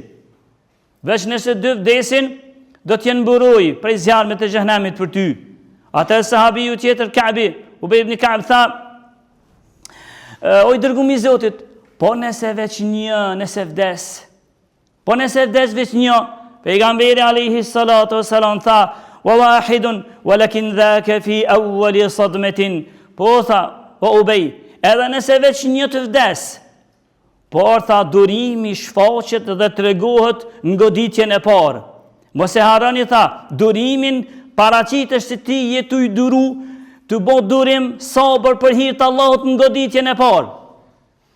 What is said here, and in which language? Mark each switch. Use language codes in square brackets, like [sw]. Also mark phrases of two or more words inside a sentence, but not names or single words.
[sq] Veç nëse 2 vdesin, do të jenë mburoj prej zjarmit të xhehenamit për ty. Atë sahabiu tjetër Ka'bi, Ubay ibn Ka'b tha, o i dërgumi i Zotit, po nëse veç nëse vdes veç një, pejgamberi [ar] عليه الصلاة والسلام [sq] tha, [ar] وواحد ولكن ذاك في أول صدمة, [sq] po tha, o Ubay, edhe nëse veç një të vdes, por tha durimi shfaqet dhe tregohet në goditjen e parë. Mos e harroni tha, durimin paraqitesh se ti je të bo durim sabër për hir të Allahut në goditjen e parë.